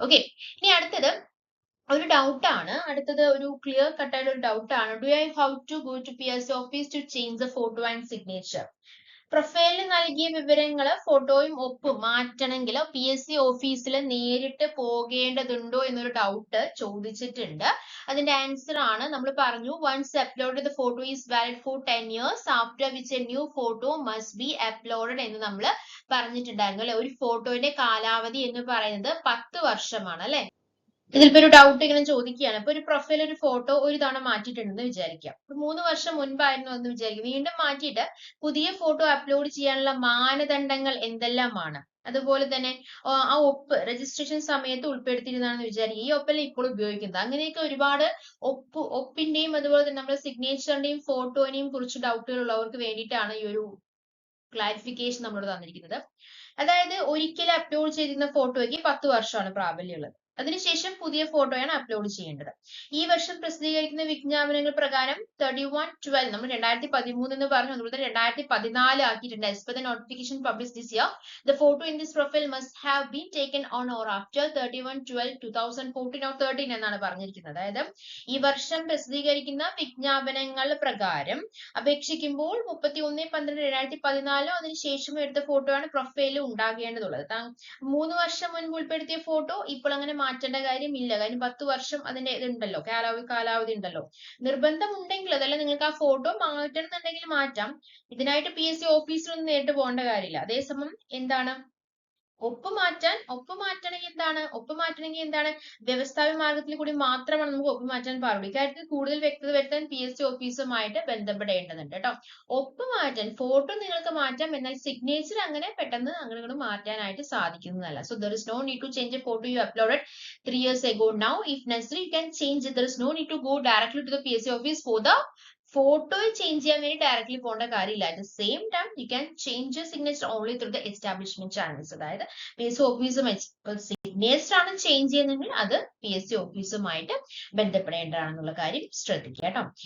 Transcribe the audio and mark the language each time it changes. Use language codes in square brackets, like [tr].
[ml] Okay, ഇനി അടുത്തത് ഒരു ഡൗട്ട് ആണ്, അടുത്തത് ഒരു ക്ലിയർ കട്ട് ആയിട്ട് ഒരു ഡൗട്ട് ആണ്. [en] Do I how to go to PSC office to change the photo and signature? [ml] പ്രൊഫൈലിൽ നൽകിയ വിവരങ്ങൾ ഫോട്ടോയും ഒപ്പും മാറ്റണമെങ്കിൽ PSC ഓഫീസിൽ നേരിട്ട് പോകേണ്ടതുണ്ടോ എന്നൊരു ഡൗട്ട് ചോദിച്ചിട്ടുണ്ട്. അതിന്റെ ആൻസർ ആണ് നമ്മൾ പറഞ്ഞു, [en] once uploaded the photo is valid for 10 years after which a new photo must be uploaded [ml] എന്ന് നമ്മൾ പറഞ്ഞിട്ടുണ്ടായിരുന്നു അല്ലെ. ഒരു ഫോട്ടോയുടെ കാലാവധി എന്ന് പറയുന്നത് 10 വർഷമാണ് അല്ലെ. ഇതിലിപ്പോ ഒരു ഡൗട്ട് ഇങ്ങനെ ചോദിക്കുകയാണ്, ഇപ്പൊ ഒരു പ്രൊഫൈൽ ഒരു ഫോട്ടോ ഒരു തവണ മാറ്റിയിട്ടുണ്ടെന്ന് വിചാരിക്കാം, 3 വർഷം മുൻപായിരുന്നു എന്ന് വിചാരിക്കും, വീണ്ടും മാറ്റിയിട്ട് പുതിയ ഫോട്ടോ അപ്ലോഡ് ചെയ്യാനുള്ള മാനദണ്ഡങ്ങൾ എന്തെല്ലാമാണ്, അതുപോലെ തന്നെ ആ ഒപ്പ് രജിസ്ട്രേഷൻ സമയത്ത് ഉൾപ്പെടുത്തിയിരുന്നാണെന്ന് വിചാരിക്കും, ഈ ഒപ്പല്ല ഇപ്പോൾ ഉപയോഗിക്കുന്നത്, അങ്ങനെയൊക്കെ ഒരുപാട് ഒപ്പിന്റെയും അതുപോലെ തന്നെ നമ്മുടെ സിഗ്നേച്ചറിന്റെയും ഫോട്ടോനെയും കുറിച്ച് ഡൗട്ടുകൾ ഉള്ളവർക്ക് വേണ്ടിയിട്ടാണ് ഈ ഒരു ക്ലാരിഫിക്കേഷൻ നമ്മളോട് തന്നിരിക്കുന്നത്. അതായത് ഒരിക്കൽ അപ്ലോഡ് ചെയ്തിരുന്ന ഫോട്ടോയ്ക്ക് 10 വർഷമാണ് പ്രാബല്യമുള്ളത്, അതിനുശേഷം പുതിയ ഫോട്ടോയാണ് അപ്ലോഡ് ചെയ്യേണ്ടത്. ഈ വർഷം പ്രസിദ്ധീകരിക്കുന്ന വിജ്ഞാപനങ്ങൾ പ്രകാരം 31/12 നമ്മൾ 2013 എന്ന് പറഞ്ഞു, അതുപോലെ തന്നെ 2014 ആക്കിയിട്ടുണ്ട്. [en] As per the notification published this year, the photo in this profile must have been taken on or after 31/12/2014 or 13 [ml] എന്നാണ് പറഞ്ഞിരിക്കുന്നത്. അതായത് ഈ വർഷം പ്രസിദ്ധീകരിക്കുന്ന വിജ്ഞാപനങ്ങൾ പ്രകാരം അപേക്ഷിക്കുമ്പോൾ 31/12/2014 അതിനുശേഷം എടുത്ത ഫോട്ടോ ആണ് പ്രൊഫൈലിൽ ഉണ്ടാകേണ്ടതുള്ളത്. 3 വർഷം മുൻപ് ഉൾപ്പെടുത്തിയ ഫോട്ടോ ഇപ്പോൾ അങ്ങനെ മാറ്റേണ്ട കാര്യമില്ല, കാര്യം 10 വർഷം അതിന്റെ ഇതുണ്ടല്ലോ, കാലാവധി ഉണ്ടല്ലോ. നിർബന്ധം ഉണ്ടെങ്കിൽ അതല്ല നിങ്ങൾക്ക് ആ ഫോട്ടോ മാറ്റണമെന്നുണ്ടെങ്കിൽ മാറ്റാം, ഇതിനായിട്ട് PSC ഓഫീസിലൊന്നും നേരിട്ട് പോകേണ്ട കാര്യമില്ല. അതേസമയം എന്താണ് ഒപ്പ് മാറ്റണമെങ്കിൽ എന്താണ് വ്യവസ്ഥാപിത മാർഗത്തിൽ കൂടി മാത്രമാണ് നമുക്ക് ഒപ്പ് മാറ്റാൻ പാടുള്ളൂ. ഇക്കാര്യത്തിൽ കൂടുതൽ വ്യക്തത വരുത്താൻ PSC ഓഫീസുമായിട്ട് ബന്ധപ്പെടേണ്ടതുണ്ട് കേട്ടോ. ഒപ്പ് മാറ്റാൻ ഫോട്ടോ നിങ്ങൾക്ക് മാറ്റാം, എന്നാൽ സിഗ്നേച്ചർ അങ്ങനെ പെട്ടെന്ന് അങ്ങനെ മാറ്റാനായിട്ട് സാധിക്കുന്നതല്ല. [en] So there is no need to change a photo you uploaded 3 years ago. Now if necessary you can change it. There is no need to go directly to the PSC office for the [ml] photo change ചെയ്യാൻ വേണ്ടി directly പോകേണ്ട കാര്യമില്ല. [en] At the same time you can change your signature only through the establishment channels. [ml] അതായത് PSC ഓഫീസും signature ആണ് change ചെയ്യുന്നതെങ്കിൽ അത് PSC ഓഫീസുമായിട്ട് ബന്ധപ്പെടേണ്ടതാണെന്നുള്ള കാര്യം ശ്രദ്ധിക്കുക കേട്ടോ.